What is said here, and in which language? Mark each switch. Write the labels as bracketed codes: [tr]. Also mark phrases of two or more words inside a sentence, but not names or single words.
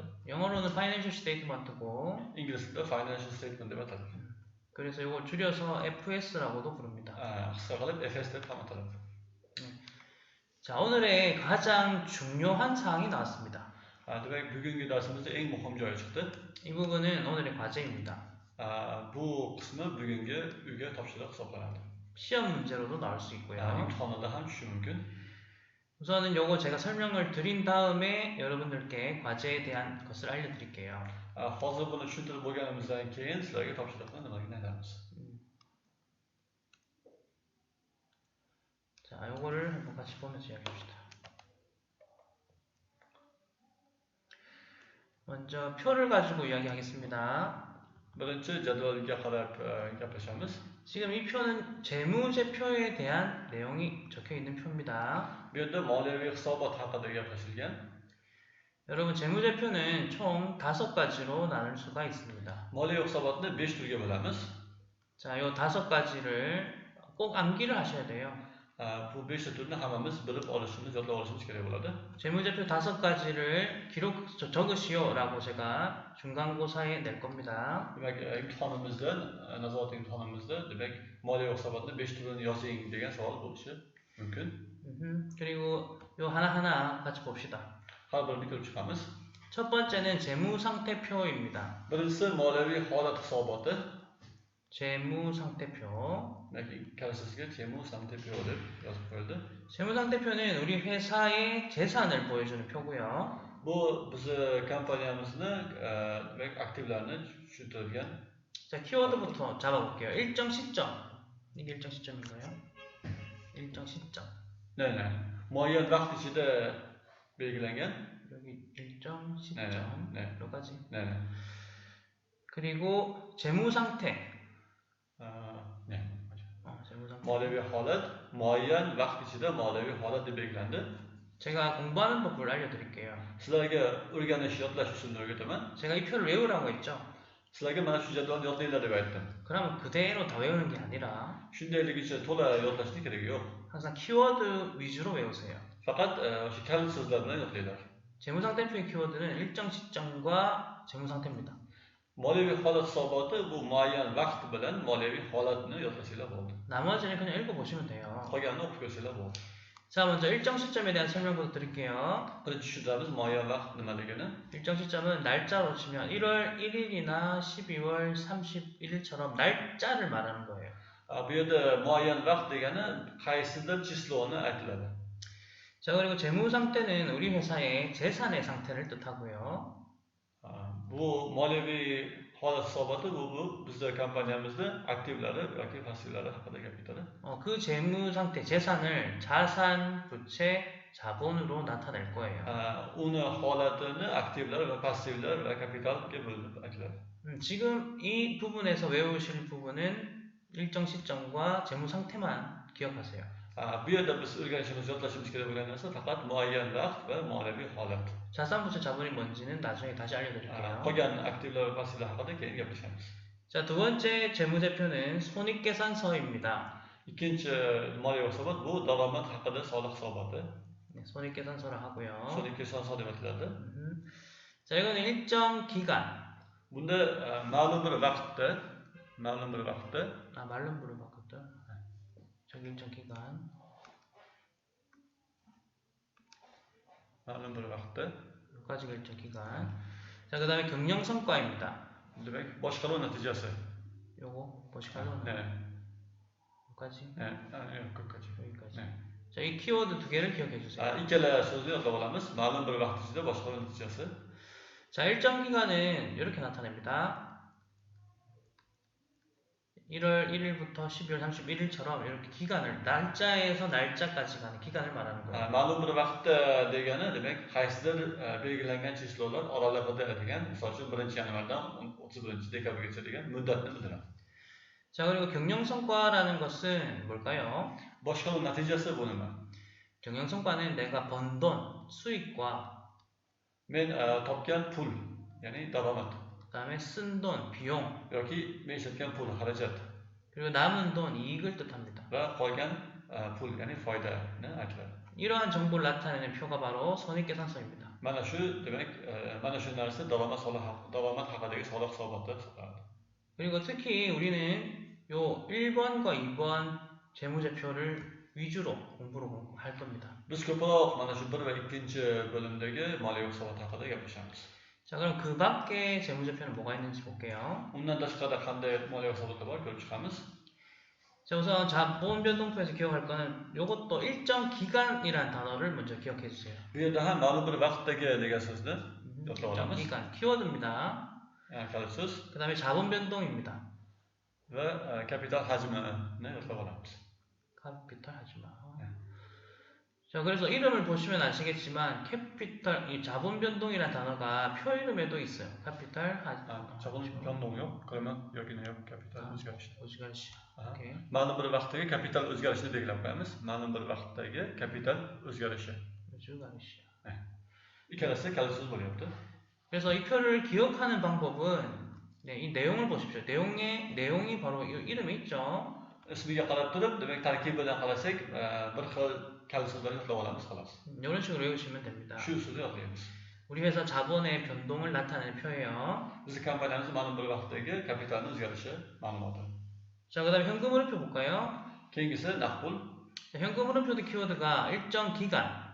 [ko] 영어로는 [en] financial statement [ko] 고 [uz] Ingliz tilida [en] financial statement [uz] deb ataladi. [ko] 그래서 이걸 줄여서 FS라고도 부릅니다. [uz] Qisqa qilib FS deb ham ataladi. [ko] 자, 오늘의 가장 중요한 사항이 나왔습니다. [uz] Demek bugungi darsimizda eng muhim joyi chiqdi. [ko] 이 부분은 오늘의 과제입니다. [uz] Bu qismi bugungi uyga topshiriq hisoblanadi. [ko] 시험 문제로도 나올 수 있고요. [uz] imtihonlarda ham tushishi mumkin. [ko] 우선은 요거 제가 설명을 드린 다음에 여러분들께 과제에 대한 것을 알려드릴게요. [uz] Hozir buni tushuntirib bo'lganimizdan keyin sizlarga topshiriqni nimaligini aytamiz. [ko] 자, 요거를 한번 같이 보면서 이야기합시다. 먼저 표를 가지고 이야기하겠습니다. [uz] Birinchi jadvalga qarab gaplashamiz. [ko] 지금 이 표는 재무제표에 대한 내용이 적혀 있는 표입니다. [uz] Bu yerda moliyaviy hisobot haqida gaplashilgan. [ko] 여러분, 재무제표는 총 5가지로 나눌 수가 있습니다. [uz] Moliyaviy hisobotni 5turga bo'lamiz. [ko] 자, 요 5가지를 꼭 암기를 하셔야 돼요. [uz] Bu 5 turni hammamiz bilib olishimiz, yodlab olishimiz kerak bo'ladi. [ko] 재무제표 5가지를 적으시오라고 제가 중간고사에 낼 겁니다. [uz] Demak, imtihonimizda, nazorat imtihonimizda demak, moliyaviy hisobotni 5 turini yozing degan savol bo'lishi mumkin. [ko] 그리고 요 하나하나 같이 봅시다. [uz] Har birini ko'rib chiqamiz. [ko] 첫 번째는 재무상태표입니다. [uz] Birinchisi moliyaviy holat hisoboti. [ko] 재무상태표. [uz] Kalasizga 재무상태표 deb yozib qo'yildi. [ko] 재무상태표는 우리 회사의 재산을 보여주는 표고요. [uz] Bu bizni kompaniyamizni demak aktivlarni tushuntirgan. [ko] 자, 키워드부터 잡아볼게요. 일정 시점. 이게 일정 시점인가요? 일정 시점. 네네. [uz] muayyan vaqt ichida belgilangan. [ko] 여기 일정 시점. 네. 몇 가지. 네네. 그리고 재무상태. 네. 재무상태. [uz] moliyaviy holat muayyan vaqt ichida moliyaviy holat deb belgilandi. [ko] 제가 공부하는 법을 알려드릴게요. [uz] Sizlarga o'rganish, yodlash usulini o'rgataman. [ko] 제가 이 표를 외우라고 했죠. [uz] Sizlarga mana shu jadvalni yodlanglar deb aytdim. [ko] 그러면 그대로 다 외우는 게 아니라 [uz] Shundayligicha to'la yodlashning keragi yo'q. [ko] 항상 키워드 위주로 외우세요. [uz] Faqat o'sha kalit so'zlar bilan yodlanglar. [ko] 재무상태표의 키워드는 일정 시점과 재무상태입니다. [uz] moliyaviy holat hisoboti bu muayyan vaqt bilan moliyaviy holatni yodlasanglar bo'ldi. [ko] 나머지는 그냥 읽어보시면 돼요. [uz] Qolganini o'qib ko'rsanglar bo'ldi. [ko] 자, 먼저 일정 시점에 대한 설명부터 드릴게요. [uz] Birinchi tushuntiramiz muayyan vaqt nimaligini. [ko] 일정 시점은 날짜로 치면 1월 1일이나 12월 31일처럼 날짜를 말하는 거예요. [uz] Bu yerda muayyan vaqt degani qaysidir chisloni aytiladi. [ko] 자, 그리고 재무상태는 우리 회사의 재산의 상태를 뜻하고요. [uz] Bu moliyaviy holat hisoboti bu bizning kompaniyamizda aktivlari yoki passivlari haqida gap ketadi. [ko] 그 재무 상태, 재산을 자산, 부채, 자본으로 나타낼 거예요. [uz] uni holatini aktivlar va passivlar va kapitalga bo'linib aytiladi. [ko] 지금 이 부분에서 외우실 부분은 일정 시점과 재무 상태만 기억하세요. [uz] Bu yerda biz o'rganishimiz, yodlashimiz kerak bo'lgan narsa faqat muayyan vaqt va moliyaviy holat. [ko] 자산, 부채, 자본이 뭔지는 나중에 다시 알려드릴게요. [uz] qolgan aktivlar va passivlar haqida keyin gaplashamiz. [ko] 자, 두 번째 재무제표는 손익계산서입니다. [uz] Ikkinchi moliyaviy hisobot bu daromad haqida soliq hisoboti. [ko] 네, 손익계산서를 하고요. [uz] 손익계산서 deb ataladi. [ko] 자, 이거는 일정 기간. [uz] Bunda ma'lum bir vaqtda [ko] 말론 부를 바꿨다. 저기 일정 기간. [uz] ma'lum bir vaqtda [ko] 여기까지가 일정 기간. 자, 그 다음에 경영성과입니다. [uz] demak boshqaruv natijasi. [ko] 요거 보시고요. 네. 여기까지. 네. 여기까지. 여기까지. 네. 자, 이 키워드 두 개를 기억해 주세요. [uz] ikkala so'zni yodlab olamiz. ma'lum bir vaqt ichida boshqaruv natijasi. [ko] 자, 일정 기간은 이렇게 나타냅니다. 1월 1일부터 12월 31일처럼 이렇게 기간을 날짜에서 날짜까지 가는 기간을 말하는 거예요. [uz] ma'lum bir vaqtda degani demak qaysidir belgilangan chislolar oralig'ida degan, misol uchun 1-yanvardan 31-dekabrgacha degan muddatni bildiradi. [ko] 자, 그리고 경영성과라는 것은 뭘까요? [uz] boshqaruv natijasi bu nima? [ko] 경영성과는 내가 번 돈, 수익과 [uz] men topgan pul, ya'ni daromad. [ko] 그다음에 쓴 돈, 비용, [uz] yoki men ishlatgan pul, xarajat [ko] 그리고 남은 돈, 이익을 뜻합니다. [uz] va qolgan pul, ya'ni foydani aytiladi. [ko] 이러한 정보를 나타내는 표가 바로 손익계산서입니다. [uz] Mana shu demak, mana shu narsa daromad haqidagi soliq hisoboti hisoblanadi. [ko] 그리고 특히 우리는 요 1번과 2번 재무제표를 위주로 공부를 할 겁니다. [uz] Biz ko'proq mana shu 1 va 2-chi bo'limdagi moliyaviy hisobot haqida gaplashamiz. [ko] 자, 그럼 그 밖에 재무제표는 뭐가 있는지 볼게요. [uz] Undan tashqari qanday moliyaviy hisobotlar bor ko'rib chiqamiz. [ko] 자, 우선 자본 변동표에서 기억할 거는 요것도 일정 기간이라는 단어를 먼저 기억해 주세요. [uz] Bu yerda ham ma'lum bir vaqtdagi degan so'zni yodlab [ko] 일정 [uz] olamiz. [ko] 기간, 키워드입니다. [uz] Kalit so'z [ko] 그 다음에 자본 변동입니다. [uz] va kapital hajmini yodlab olamiz. kapital hajmi. [ko] 네. 자, 그래서 이름을 보시면 아시겠지만 캐피탈, 이 자본 변동이라는 단어가 표 이름에도 있어요. 카피탈 자본 변동요? 그러면 여기는요 [uz] kapital o'zgarishi. o'zgarishi. 오케이. Ma'lum bir vaqtdagi kapital o'zgarishini belgilab qo'yamiz. Ma'lum bir vaqtdagi kapital o'zgarishi. o'zgarishi. ikkalasi kalit so'z bo'lyapti. [ko] 그래서 이 표를 기억하는 방법은 이 내용을 보십시오. 내용이 바로 이 이름에 있죠. [uz] Ismiga qarab turib, demak tarkibidan qarasak, bir xil kalit so'zlarni yodlab olamiz xolos. [ko] 이런 식으로 외우시면 됩니다. [uz] Shu usulda yodlaymiz. [ko] 우리 회사 자본의 변동을 나타내는 표예요. [uz] Bizning kompaniyamiz ma'lum bir vaqtdagi kapitalning o'zgarishi ma'lumoti. [ko] 자, 그다음에 현금 흐름표 볼까요? [uz] Keyingisi naqd pul. [ko] 현금 흐름표도 키워드가 일정 기간.